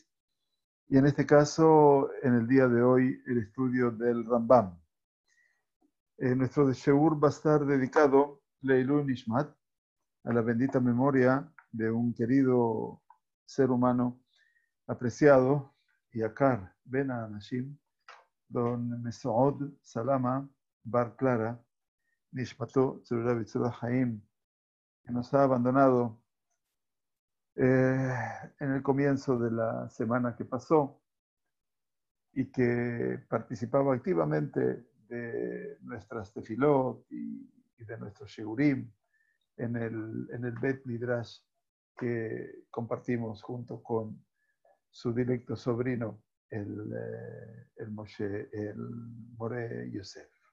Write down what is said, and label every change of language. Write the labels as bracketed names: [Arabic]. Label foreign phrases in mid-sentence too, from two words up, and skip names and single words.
[Spanish] Y en este caso, en el día de hoy, el estudio del Rambam. Nuestro Sheur va a estar dedicado, [Hebrew] לעילוי נשמת, [Spanish] a la bendita memoria de un querido ser humano apreciado, [Hebrew] יקר בין אנשים, [Spanish] don [Hebrew] Mesoud Salama Bar Clara, נשמתו צרורה בצרור החיים, [Spanish] que nos ha abandonado en el comienzo de la semana que pasó y que participaba activamente de nuestras tefilot y de nuestros shiurim en el Bet Midrash que compartimos junto con su directo sobrino, el Moshe, el Moré Yosef.